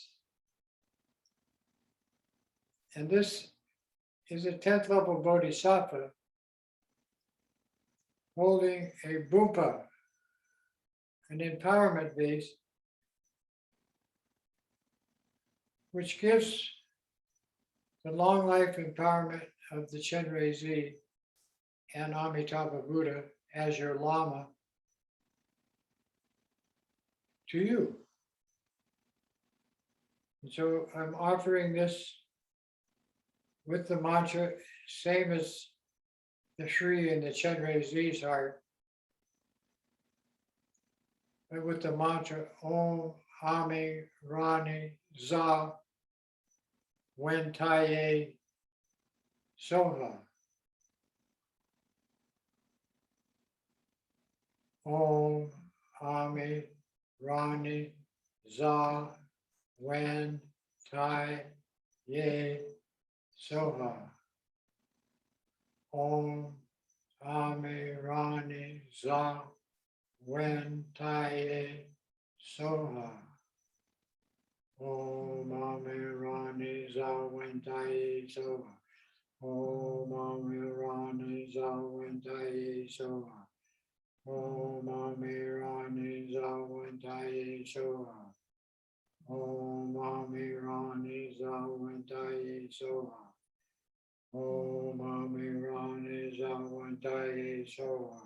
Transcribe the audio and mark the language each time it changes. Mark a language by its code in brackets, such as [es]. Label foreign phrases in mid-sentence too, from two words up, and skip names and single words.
[en] And this is a 10th level Bodhisattva holding a bumpa, an empowerment base, which gives the long life empowerment of the Chenrezig and Amitabha Buddha as your Lama to you. And so I'm offering this with the mantra, same as the Shri and the Chenrezig's heart, but with the mantra [sa] Om Ami Rani Za Wen Taye Soha. Om, Ami, Rani, Za, Wen, Tai, Ye, Soha. Om, Ami, Rani, Za, Wen, Tai, Ye, Soha. Om, Ami, Rani, Za, Wen, Tai, Ye, Soha. Om, Ami, Rani, Za, Wen, Tai, Ye, Soha. Om Ami Rani Zawantai Soha. Om Ami Rani Zawantai Soha. Om Ami Rani Zawantai Soha.